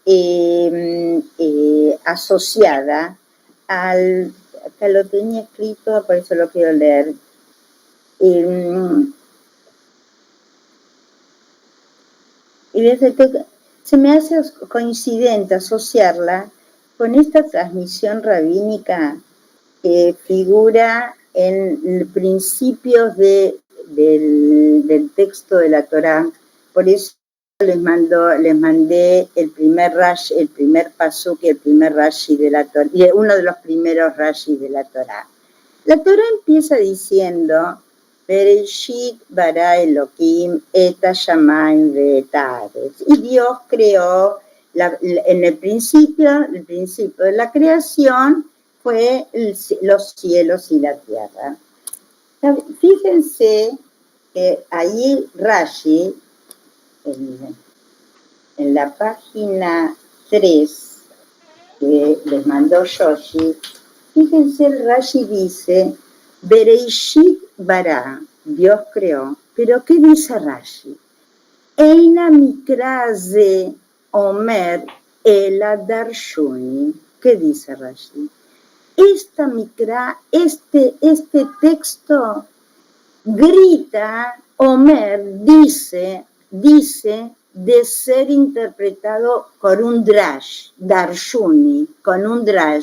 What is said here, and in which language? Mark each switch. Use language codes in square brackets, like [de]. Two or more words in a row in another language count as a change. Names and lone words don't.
[es] asociada al, acá lo tenía escrito, por eso lo quiero leer, y desde que se me hace coincidente asociarla con esta transmisión rabínica que figura en principios del texto de la Torá. Por eso les mandé el primer rashi, el primer pasuk y el primer rashi de la Torá, y uno de los primeros rashis de la Torá. La Torá empieza diciendo: [he] בראשית ברא אלהים את השמים ואת הארץ. [es] Y Dios creó, en el principio de la creación fue los cielos y la tierra. Fíjense que ahí Rashi, en la página 3 que les mandó Yoshi, fíjense, el Rashi dice: [he] בראשית ברא, [es] Dios creó. Pero ¿qué dice Rashi? [he] אין מקרא זה אומר אלא דרשני. [es] ¿Qué dice Rashi? Esta mikra, este texto grita, Omer dice de ser interpretado con un drash, darshuni, con un drash.